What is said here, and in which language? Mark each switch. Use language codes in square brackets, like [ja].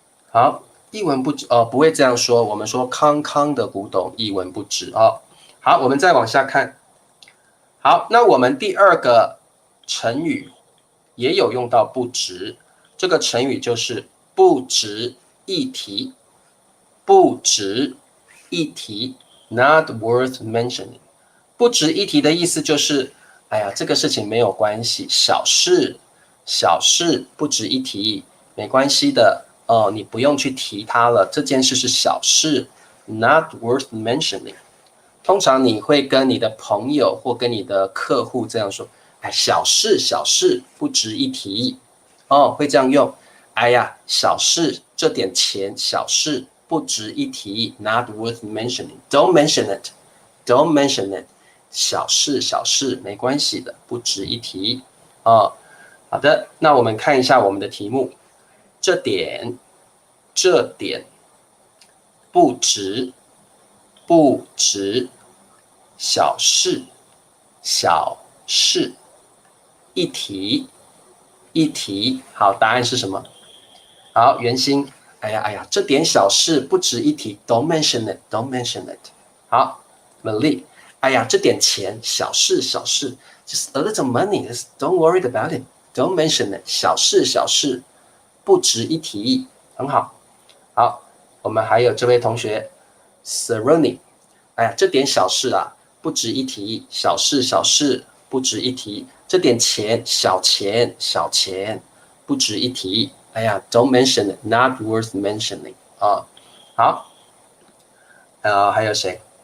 [zh] 好，一文不值哦，不会这样说。我们说康康的古董一文不值哦。好，我们再往下看。好，那我们第二个成语也有用到不值，这个成语就是不值一提。不值一提 ， [en] not worth mentioning。 [zh] 不值一提的意思就是，哎呀，这个事情没有关系，小事，小事不值一提，没关系的哦，你不用去提它了，这件事是小事 ， [en] not worth mentioning。 [zh] 通常你会跟你的朋友或跟你的客户这样说，哎，小事小事不值一提，哦，会这样用。哎呀，小事，这点钱，小事不值一提 ， [en] not worth mentioning. Don't mention it. Don't mention it. [zh] 小事，小事没关系的，不值一提。哦，好的，那我们看一下我们的题目，这点不值，不值，小事，小事，一提，一提。好，答案是什么？好，圆心，哎呀哎呀，这点小事不值一提 ， [en] Don't mention it, don't mention it。 [zh] 好，美丽，哎呀，这点钱，小事小事 ， [en] just a little money, just don't worry about it, don't mention it， [zh] 小事小事，不值一提，很好。好，我们还有这位同学 Seroni， 哎呀，这点小事啊，不值一提，小事小事，不值一提，这点钱，小钱小钱，不值一提。 [en] 哎呀 ，Don't mention it, not worth mentioning 啊。 [zh] 好，还有谁？